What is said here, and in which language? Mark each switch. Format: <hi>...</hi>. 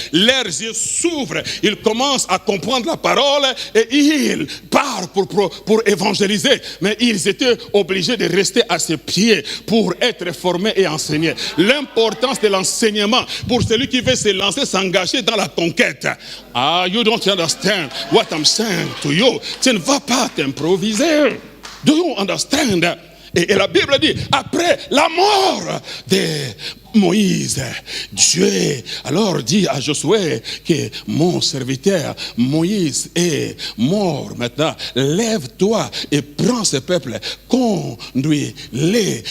<fr>Leurs yeux s'ouvrent, ils commencent à comprendre la parole et ils partent pour évangéliser. Mais ils étaient obligés de rester à ses pieds pour être formés et enseignés. L'importance de l'enseignement pour celui qui veut se lancer, s'engager dans la conquête.</fr> <en>Ah, you don't understand what I'm saying to you.</en> <fr>Tu ne vas pas t'improviser.</fr> <en>Do you understand?</en> <fr>Et la Bible dit, après la mort de Moïse, Dieu alors dit à Josué que mon serviteur Moïse est mort. Maintenant, lève-toi et prends ce peuple, conduis-les.</fr>